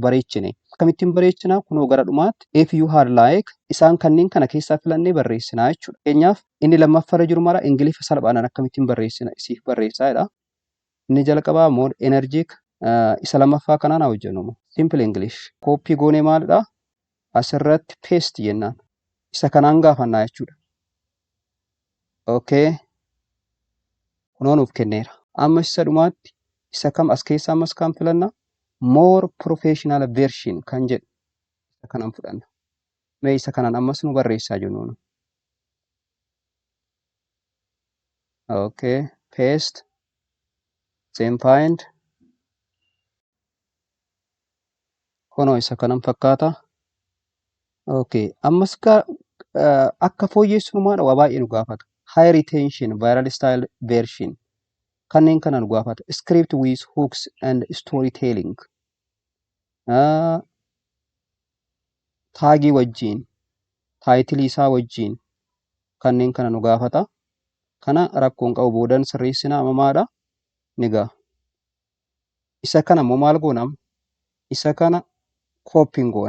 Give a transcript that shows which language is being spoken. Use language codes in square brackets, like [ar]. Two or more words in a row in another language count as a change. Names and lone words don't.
[om] Bareechine akkamittiin bareechina? Kunoo gara dhumaatti [en] if you had like [om] isaan kanneen kana keessaa filannee barreessinaa jechuudha. Fakkeenyaaf inni lammaffaa jiru mara ingilifa salphaadhaan akkamittiin barreessina isiif barreessaadha. Inni jalqabaa [en] more energetic [om] isa lammaffaa kanaan haa hojjennu. [en] Simple English copy [om] goone maalidha? Asirratti paste jennaan. Isa kanaan gaafannaa jechuudha. Okay. Kunoon of kenneera. Amma isa dhumaatti isa kam as keessaa ammas kan filanna? [en] More professional version [om] kan jedhu isa kanaan fudhanna. Mee isa kanaan ammas nu barreessaa jennu. [en] Okay, paste, same find. [om] Kunoo isa kanaan fakkaata. Okay, ammas akka fooyyessu maadha waa baay'ee nu gaafata. [en] High retention, viral style version. [om] Kanneen kana nu gaafata. [en] Script with hooks and storytelling. [om] Taagii wajjin, taayitilii isaa wajjin kanneen kana nu gaafata. Kana rakkoon qabu boodan sirreessinaa mamaadha. Nigaa. Isa kana immoo maal goonam? Isa kana copying goona.